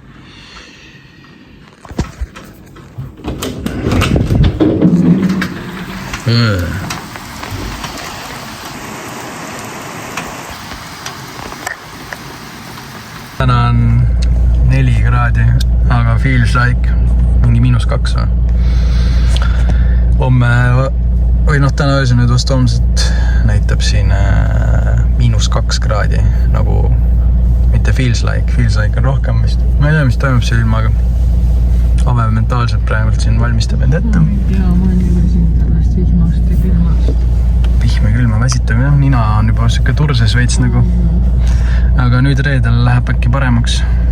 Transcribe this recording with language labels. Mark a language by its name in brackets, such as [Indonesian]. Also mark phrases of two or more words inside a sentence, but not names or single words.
[Estonian] Täna on 4 kraadi, aga [English] feels like [Estonian] mingi -2 või? Homme, või täna öösel nüüd vast homset näitab siin -2 kraadi, nagu mitte [English] feels like [Estonian] on rohkem vist. Ma ei tea, mis toimub selle ilmaga. Ave mentaalselt praegult siin valmistab end ette. Ma ei tea, ma olen juba siin sellest vihmast ja külmast. Vihm ja külma väsitab, jah, nina on juba siuke turses veits nagu. Aga nüüd reedel läheb äkki paremaks.